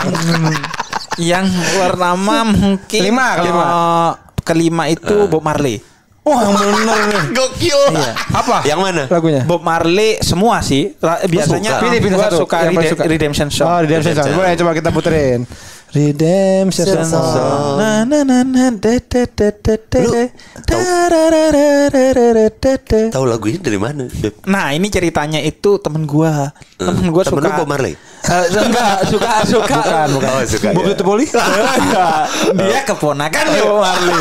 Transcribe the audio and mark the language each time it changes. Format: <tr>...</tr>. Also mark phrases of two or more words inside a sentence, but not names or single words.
<id>Yang pertama mungkin 5. Kelima itu Bob Marley. Wah, yang bener nih. Gokil. Iya. Apa? Yang mana? Lagunya? Bob Marley semua sih. Biasanya pilih satu. Suka Redemption Song. Oh, Redemption Song. Boleh coba kita puterin. Redemption Song. Na na na na Tahu lagu ini dari mana? Nah, ini ceritanya itu temen gua. Temen gua suka Bob Marley. Enggak, suka. Bukan. Oh, suka. Bob Tutupoli? Dia keponakan Bob Marley.</id>